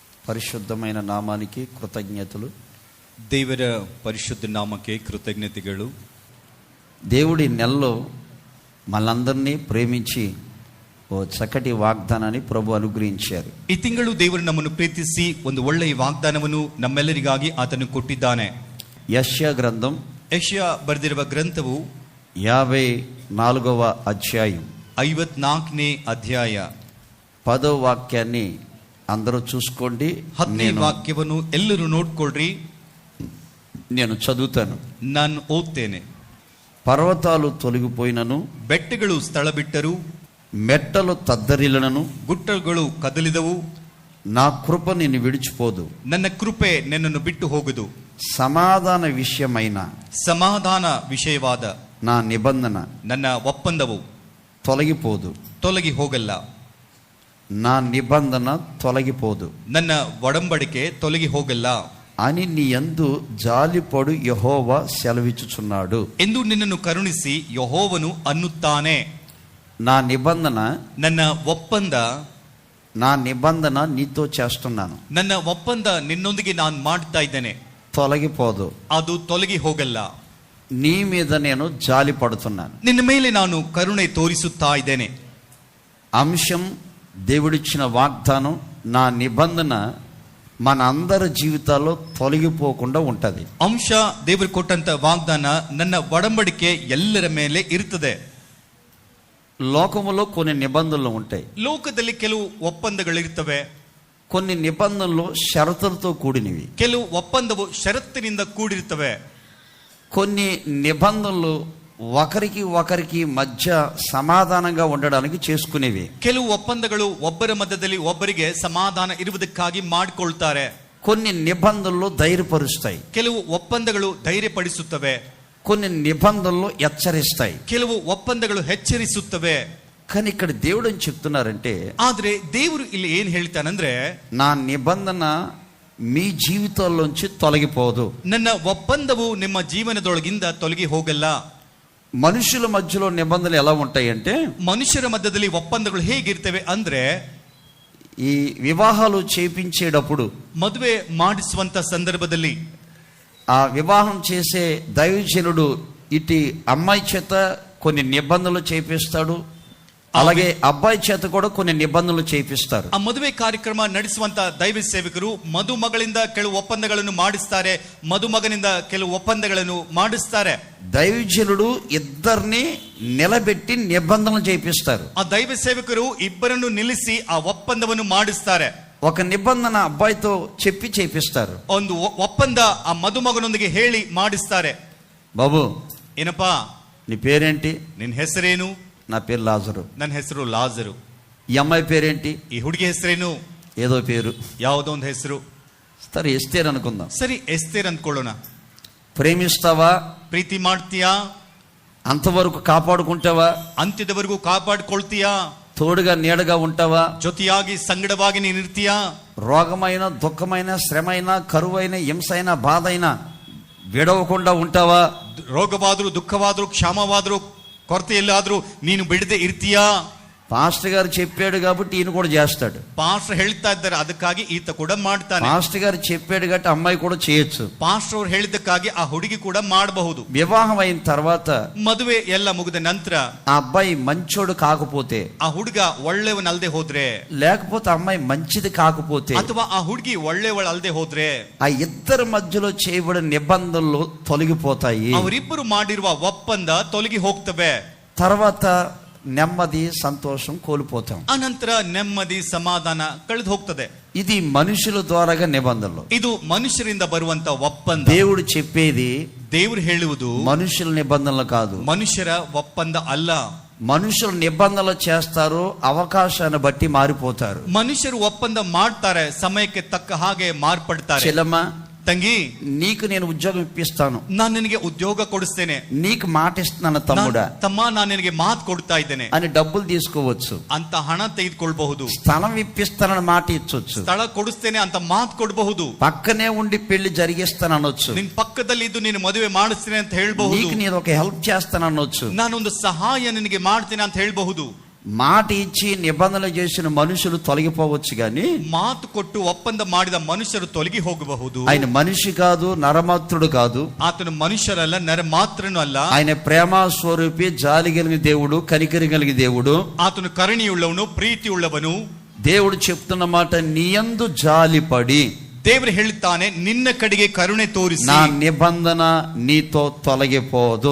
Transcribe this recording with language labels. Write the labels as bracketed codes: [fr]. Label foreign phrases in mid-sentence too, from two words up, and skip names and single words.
[te] ಪರಿಶುದ್ಧమైన నామానికి కృతజ్ఞతలు. [kn] ದೇವರ ಪರಿಶುದ್ಧ ನಾಮಕ್ಕೆ ಕೃತಜ್ಞತೆಗಳು. [te] దేవుడి నెలలో మనందరినీ ప్రేమించి ఓ చక్కటి వాగ్దానాన్ని ప్రభు అనుగ్రహించారు. [kn] ಈ ತಿಂಗಳು ದೇವರು ನಮ್ಮನ್ನು ಪ್ರೀತಿಸಿ ಒಂದು ಒಳ್ಳೆಯ ವಾಗ್ದಾನವನ್ನು ನಮ್ಮೆಲ್ಲರಿಗಾಗಿ ಆತನು ಕೊಟ್ಟಿದ್ದಾನೆ. [te] ಯೆಶಯಾ ಗ್ರಂಥం, [kn] ಯೆಶಯಾ ಬರೆದಿರುವ ಗ್ರಂಥವು [te] 54వ అధ్యాయం [kn] 54ನೇ ಅಧ್ಯಾಯ [te] 10వ వాక్యాన్ని అందరూ చూసుకోండి. [kn] 10ನೇ ವಾಕ್ಯವನ್ನು ಎಲ್ಲರೂ ನೋಡ್ಕೊಳ್ರಿ. [te] నేను చదువుతాను, [kn] ನಾನು ಓದ್ತೇನೆ. [te] పర్వతాలు తొలగిపోయినను, [kn] ಬೆಟ್ಟಗಳು ಸ್ಥಳ ಬಿಟ್ಟರು, [te] మెట్టలు తద్దరిల్లనను, [kn] ಗುಟ್ಟಗಳು ಕದಲಿದವು, [te] నా కృప నిన్ను విడిచిపోదు, [kn] ನನ್ನ ಕೃಪೆ ನಿನ್ನನ್ನು ಬಿಟ್ಟು ಹೋಗದು. [te] సమాధాన విషయమైన [kn] ಸಮಾಧಾನ ವಿಷಯವಾದ [te] నా నిబంధన, [kn] ನನ್ನ ಒಪ್ಪಂದವು [te] తొలగిపోదు, [kn] ತೊಲಗಿ ಹೋಗಲ್ಲ. [te] నా నిబంధన తొలగిపోదు, [kn] ನನ್ನ ಒಡಂಬಡಿಕೆ ತೊಲಗಿ ಹೋಗಲ್ಲ [te] అని నీ యందు జాలిపడు యెహోవా సెలవిచ్చుచున్నాడు [kn] ಎಂದು ನಿನ್ನನ್ನು ಕರುಣಿಸಿ ಯೆಹೋವನು ಅನ್ನುತ್ತಾನೆ. [te] నా నిబంధన, [kn] ನನ್ನ ಒಪ್ಪಂದ, [te] నా నిబంధన నీతో చేస్తున్నాను, [kn] ನನ್ನ ಒಪ್ಪಂದ ನಿನ್ನೊಂದಿಗೆ ನಾನು ಮಾಡ್ತಾ ಇದ್ದೇನೆ, [te] తొలగిపోదు, [kn] ಅದು ತೊಲಗಿ ಹೋಗಲ್ಲ. [te] నీ మీద నేను జాలి పడుతున్నాను. [kn] ನಿನ್ನ ಮೇಲೆ ನಾನು ಕರುಣೆ ತೋರಿಸುತ್ತಾ ಇದ್ದೇನೆ. [te] అంశం, దేవుడిచ్చిన వాగ్దానం, నా నిబంధన మన అందరి జీవితాల్లో తొలగిపోకుండా ఉంటది. [kn] ಅಂಶ, ದೇವರು ಕೊಟ್ಟಂತ ವಾಗ್ದಾನ, ನನ್ನ ಒಡಂಬಡಿಕೆ ಎಲ್ಲರ ಮೇಲೆ ಇರುತ್ತದೆ. [te] లోకములో కొన్ని నిబంధనలు ఉంటాయి. [kn] ಲೋಕದಲ್ಲಿ ಕೆಲವು ಒಪ್ಪಂದಗಳಿರ್ತವೆ. [te] కొన్ని నిబంధనలు షరతులతో కూడినవి. [kn] ಕೆಲವು ಒಪ್ಪಂದವು ಷರತ್ತಿನಿಂದ ಕೂಡಿರ್ತವೆ. [te] కొన్ని నిబంధనలు ఒకరికి మధ్య సమాధానంగా ఉండడానికి చేసుకునేవి. [kn] ಕೆಲವು ಒಪ್ಪಂದಗಳು ಒಬ್ಬರ ಮಧ್ಯದಲ್ಲಿ ಒಬ್ಬರಿಗೆ ಸಮಾಧಾನ ಇರುವುದಕ್ಕಾಗಿ ಮಾಡಿಕೊಳ್ತಾರೆ. [te] కొన్ని నిబంధనలు ధైర్యపరుస్తాయి, [kn] ಕೆಲವು ಒಪ್ಪಂದಗಳು ಧೈರ್ಯಪಡಿಸುತ್ತವೆ. [te] కొన్ని నిబంధనలు హెచ్చరిస్తాయి, [kn] ಕೆಲವು ಒಪ್ಪಂದಗಳು ಎಚ್ಚರಿಸುತ್ತವೆ. [te] కానీ ఇక్కడ దేవుడు ఏం చెప్తున్నారంటే, [kn] ಆದ್ರೆ ದೇವರು ಇಲ್ಲಿ ಏನ್ ಹೇಳ್ತಾನಂದ್ರೆ, [te] నా నిబంధన మీ జీవితాల్లోంచి తొలగిపోదు. [kn] ನನ್ನ ಒಪ್ಪಂದವು ನಿಮ್ಮ ಜೀವನದೊಳಗಿಂದ ತೊಲಗಿ ಹೋಗಲ್ಲ. [te] మనుషుల మధ్యలో నిబంధనలు ఎలా ఉంటాయంటే, [kn] ಮನುಷ್ಯರ ಮಧ್ಯದಲ್ಲಿ ಒಪ್ಪಂದಗಳು ಹೇಗಿರ್ತವೆ ಅಂದ್ರೆ, [te] ఈ వివాహాలు చేపించేటప్పుడు, [kn] ಮದುವೆ ಮಾಡಿಸುವಂತ ಸಂದರ್ಭದಲ್ಲಿ [te] ఆ వివాహం చేసే దైవజనుడు ఇటు అమ్మాయి చేత కొన్ని నిబంధనలు చేపిస్తాడు, అలాగే అబ్బాయి చేత కూడా కొన్ని నిబంధనలు చేపిస్తారు. [kn] ಆ ಮದುವೆ ಕಾರ್ಯಕ್ರಮ ನಡೆಸುವಂತ ದೈವ ಸೇವಕರು ಮದುಮಗಳಿಂದ ಕೆಲವು ಒಪ್ಪಂದಗಳನ್ನು ಮಾಡಿಸ್ತಾರೆ, ಮದುಮಗನಿಂದ ಕೆಲವು ಒಪ್ಪಂದಗಳನ್ನು ಮಾಡಿಸ್ತಾರೆ. [te] దైవజనుడు ఇద్దరిని నిలబెట్టి నిబంధనలు చేపిస్తారు. [kn] ಆ ದೈವ ಸೇವಕರು ಇಬ್ಬರನ್ನು ನಿಲ್ಲಿಸಿ ಆ ಒಪ್ಪಂದವನ್ನು ಮಾಡಿಸ್ತಾರೆ. [te] ఒక నిబంధన అబ్బాయితో చెప్పి చేపిస్తారు. [kn] ಒಂದು ಒಪ್ಪಂದ ಆ ಮದುಮಗನೊಂದಿಗೆ ಹೇಳಿ ಮಾಡಿಸ್ತಾರೆ. [te] బాబు, [kn] ಏನಪ್ಪಾ [te] నీ పేరేంటి? [kn] ನಿನ್ನ ಹೆಸರೇನು? [te] నా పేరు లాజరు. [kn] ನನ್ನ ಹೆಸರು ಲಾಜರು. [te] ఈ అమ్మాయి పేరేంటి? [kn] ಈ ಹುಡುಗಿ ಹೆಸರೇನು? [te] ఏదో పేరు, [kn] ಯಾವುದೋ ಒಂದು ಹೆಸರು. [te] సరే ఎస్తేర్ అనుకుందాం. [kn] ಸರಿ, ಎಸ್ತೇರ್ ಅಂದ್ಕೊಳ್ಳೋಣ. [te] ప్రేమిస్తావా? [kn] ಪ್ರೀತಿ ಮಾಡ್ತೀಯಾ? [te] అంతవరకు కాపాడుకుంటావా? [kn] ಅಂತ್ಯದವರೆಗೂ ಕಾಪಾಡ್ಕೊಳ್ತೀಯಾ? [te] తోడుగా నీడగా ఉంటావా? [kn] ಜೊತೆಯಾಗಿ ಸಂಗಡವಾಗಿ ನೀನು ಇರ್ತೀಯಾ? [te] రోగమైన, దుఃఖమైన, శ్రమైన, కరువైన, హింసైన, బాధైన విడవకుండా ఉంటావా? [kn] ರೋಗವಾದರೂ, ದುಃಖವಾದರೂ, ಕ್ಷಾಮವಾದರೂ, ಕೊರತೆ ಎಲ್ಲಾದ್ರೂ ನೀನು ಬಿಡದೆ ಇರ್ತೀಯಾ? [te] పాస్టర్ గారు చెప్పాడు కాబట్టి ఈయన కూడా చేస్తాడు. [kn] ಪಾಸ್ಟರ್ ಹೇಳ್ತಾ ಇದ್ದಾರೆ, ಅದಕ್ಕಾಗಿ ಈತ ಕೂಡ ಮಾಡ್ತಾನೆ. [te] పాస్టర్ గారు చెప్పాడు కాబట్టి అమ్మాయి కూడా చేయొచ్చు. [kn] ಪಾಸ್ಟರ್ ಅವರು ಹೇಳಿದ್ದಕ್ಕಾಗಿ ಆ ಹುಡುಗಿ ಕೂಡ ಮಾಡಬಹುದು. [te] వివాహం అయిన తర్వాత, [kn] ಮದುವೆ ಎಲ್ಲ ಮುಗಿದ ನಂತರ [te] ఆ అబ్బాయి మంచోడు కాకపోతే, [kn] ಆ ಹುಡುಗ ಒಳ್ಳೆಯವನಲ್ಲದೆ ಹೋದ್ರೆ, [te] లేకపోతే అమ్మాయి మంచిది కాకపోతే, [kn] ಅಥವಾ ಆ ಹುಡುಗಿ ಒಳ್ಳೆಯವಳಲ್ಲದೆ ಹೋದ್ರೆ, [te] ఆ ఇద్దరి మధ్యలో చేయబడిన నిబంధనలు తొలగిపోతాయి. [kn] ಅವರಿಬ್ಬರು ಮಾಡಿರುವ ಒಪ್ಪಂದ ತೊಲಗಿ ಹೋಗ್ತವೆ. [te] తర్వాత నెమ్మది, సంతోషం కోల్పోతాం. [kn] ಅನಂತರ ನೆಮ್ಮದಿ, ಸಮಾಧಾನ ಕಳೆದು ಹೋಗ್ತದೆ. [te] ఇది మనుషుల ద్వారాగా నిబంధనలు. [kn] ಇದು ಮನುಷ್ಯರಿಂದ ಬರುವಂತ ಒಪ್ಪಂದ. [te] దేవుడు చెప్పేది [kn] ದೇವರು ಹೇಳುವುದು [te] మనుషుల నిబంధనలు కాదు, [kn] ಮನುಷ್ಯರ ಒಪ್ಪಂದ ಅಲ್ಲ. [te] మనుషులు నిబంధనలు చేస్తారు, అవకాశాన్ని బట్టి మారిపోతారు. [kn] ಮನುಷ್ಯರು ಒಪ್ಪಂದ ಮಾಡ್ತಾರೆ, ಸಮಯಕ್ಕೆ ತಕ್ಕ ಹಾಗೆ ಮಾರ್ಪಡ್ತಾರೆ. [te] చెల్లమ్మ, [kn] ತಂಗಿ, [te] నీకు నేను ఉద్యోగం ఇప్పిస్తాను, [kn] ನಾನು ನಿನಗೆ ಉದ್ಯೋಗ ಕೊಡಿಸ್ತೇನೆ, [te] నీకు మాట ఇస్తున్నాను తమ్ముడా, [kn] ತಮ್ಮ ನಾನು ನಿನಗೆ ಮಾತು ಕೊಡ್ತಾ ಇದ್ದೇನೆ [te] అని డబ్బులు తీసుకోవచ్చు, [kn] ಅಂತ ಹಣ ತೆಗೆದುಕೊಳ್ಬಹುದು. [te] స్థలం ఇప్పిస్తానని మాట ఇచ్చొచ్చు, [kn] ಸ್ಥಳ ಕೊಡಿಸ್ತೇನೆ ಅಂತ ಮಾತು ಕೊಡಬಹುದು. [te] పక్కనే ఉండి పెళ్లి జరిగిస్తానొచ్చు, [kn] ನಿನ್ ಪಕ್ಕದಲ್ಲಿ ಇದ್ದು ನೀನು ಮದುವೆ ಮಾಡಿಸ್ತೇನೆ ಅಂತ ಹೇಳ್ಬಹುದು. [te] నీకు నేను ఒక హెల్ప్ చేస్తానొచ్చు, [kn] ನಾನೊಂದು ಸಹಾಯ ನಿನಗೆ ಮಾಡ್ತೇನೆ ಅಂತ ಹೇಳ್ಬಹುದು. [te] మాట ఇచ్చి నిబంధన చేసిన మనుషులు తొలగిపోవచ్చు గాని [kn] ಮಾತು ಕೊಟ್ಟು ಒಪ್ಪಂದ ಮಾಡಿದ ಮನುಷ್ಯರು ತೊಲಗಿ ಹೋಗಬಹುದು. [te] ఆయన మనిషి కాదు, నరమాత్రుడు కాదు. [kn] ಆತನು ಮನುಷ್ಯರಲ್ಲ, ನರ ಮಾತ್ರನೂ ಅಲ್ಲ. [te] ఆయన ప్రేమ స్వరూపి, జాలి కలిగిన దేవుడు, కనికరి కలిగిన దేవుడు. [kn] ಆತನು ಕರುಣೆಯುಳ್ಳವನು, ಪ್ರೀತಿಯುಳ್ಳವನು. [te] దేవుడు చెప్తున్న మాట, నీయందు జాలిపడి [kn] ದೇವರು ಹೇಳುತ್ತಾನೆ, ನಿನ್ನ ಕಡೆಗೆ ಕರುಣೆ ತೋರಿಸಿ [te] నా నిబంధన నీతో తొలగిపోదు,